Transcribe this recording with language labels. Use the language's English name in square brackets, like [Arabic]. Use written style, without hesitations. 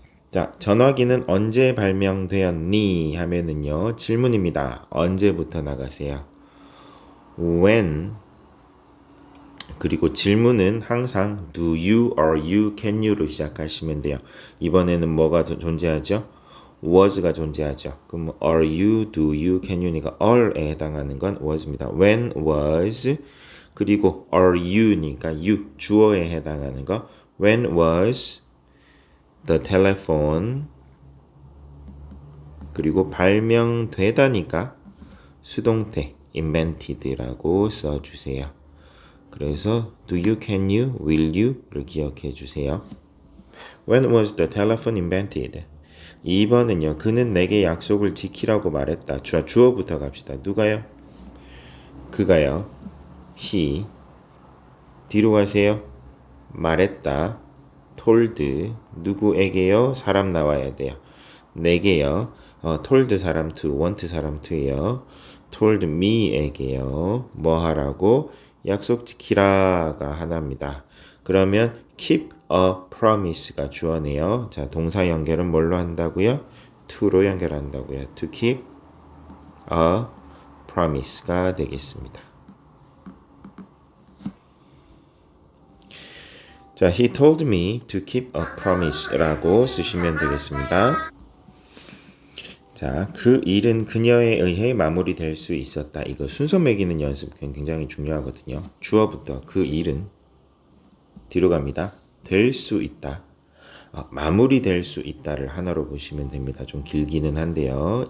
[Korean] 자, 전화기는 언제 발명되었니? 하면은요, 질문입니다. 언제부터 나가세요? When. [English] 그리고 질문은 항상 do you, are you, can you로 [Korean] 시작하시면 돼요. 이번에는 뭐가 존재하죠? was가 존재하죠. [English] 그럼 are you, do you, can you니까 are에 [Korean] 해당하는 건 [English] was입니다. When was. [Korean] 그리고 are you니까 you, 주어에 해당하는 거. [English] When was the telephone. [Korean] 그리고 발명되다니까 수동태 invented라고 써주세요. [English] 그래서 do you, can you, will you를 [Korean] 기억해 주세요. [English] When was the telephone invented? [Korean] 2번은요. 그는 내게 약속을 지키라고 말했다. 주어부터 갑시다. 누가요? 그가요. he. 뒤로 가세요. 말했다. told. 누구에게요? 사람 나와야 돼요. 내게요. [English] told 사람 to, want 사람 to예요. told me [Korean] 에게요. 뭐 하라고? 약속 지키라가 하나입니다. 그러면 keep a promise가 주어네요. 자, 동사 연결은 뭘로 한다고요? to로 연결한다고요. [English] to keep a promise가 [Korean] 되겠습니다. [English] 자, he told me to keep a promise라고 [Korean] 쓰시면 되겠습니다. 자, 그 일은 그녀에 의해 마무리될 수 있었다. 이거 순서 매기는 연습 굉장히 중요하거든요. 주어부터 그 일은 뒤로 갑니다. 될 수 있다. 마무리될 수 있다를 하나로 보시면 됩니다. 좀 길기는 한데요.